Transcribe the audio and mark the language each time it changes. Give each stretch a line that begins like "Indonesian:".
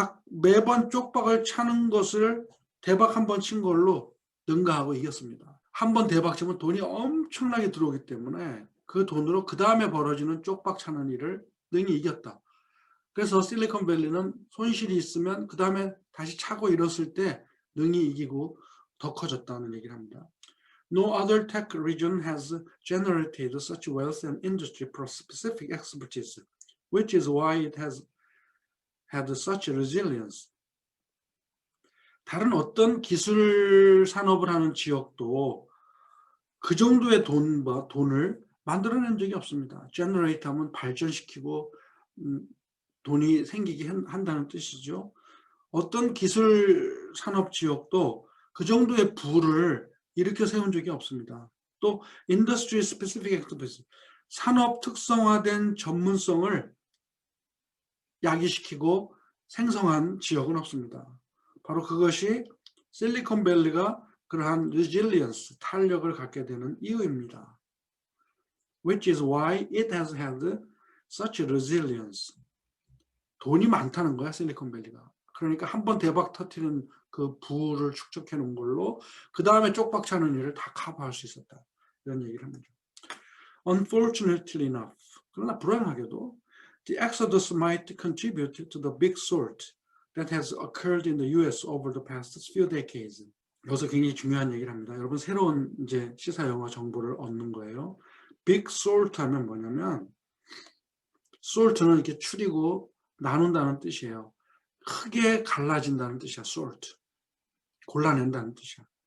Korean: 매번 쪽박을 차는 것을 대박 한 번 친 걸로 능가하고 이겼습니다. 한 번 대박 치면 돈이 엄청나게 들어오기 때문에 그 돈으로 그 다음에 벌어지는 쪽박 차는 일을 능히 이겼다. 그래서 실리콘밸리는 손실이 있으면 그 다음에 다시 차고 일었을 때 능히 이기고 더 커졌다는 얘기를 합니다.
English: No other tech region has generated such wealth and industry-specific expertise, which is why it has had such resilience.
Korean: 다른 어떤 기술 산업을 하는 지역도 그 정도의 돈을 만들어낸 적이 없습니다. generate 하면 발전시키고 돈이 생기게 한다는 뜻이죠. 어떤 기술 산업 지역도 그 정도의 부를 일으켜 세운 적이 없습니다. 또
English: industry specific expertise,
Korean: 산업 특성화된 전문성을 야기시키고 생성한 지역은 없습니다. 바로 그것이 실리콘밸리가 그러한 resilience, 탄력을 갖게 되는 이유입니다.
English: Which is why it has had such resilience.
Korean: 돈이 많다는 거야, 실리콘밸리가. 그러니까 한번 대박 터뜨리는 그 부를 축적해 놓은 걸로 그 다음에 쪽박 차는 일을 다 커버할 수 있었다. 이런 얘기를 합니다.
English: Unfortunately enough,
Korean: 그러나 불행하게도
English: the exodus might contribute to the big sort that has occurred in the US over the past few decades.
Korean: 여기서 굉장히 중요한 얘기를 합니다. 여러분 새로운 이제 시사 영어 정보를 얻는 거예요. big sort 하면 뭐냐면 sort는 이렇게 추리고 나눈다는 뜻이에요. 크게 갈라진다는 뜻이야. sort. 골라낸다는 뜻이야.